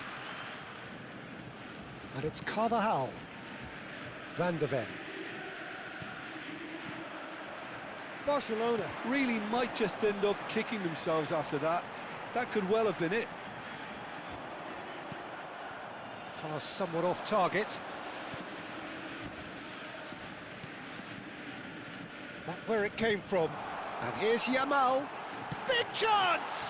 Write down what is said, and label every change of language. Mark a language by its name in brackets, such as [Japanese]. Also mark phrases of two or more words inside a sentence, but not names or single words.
[English] And it's Carvajal. Van de Ven. Barcelona really might just end up kicking themselves after that. That could well have been it. Pass somewhat off target. Not where it came from. And here's Yamal. Big chance!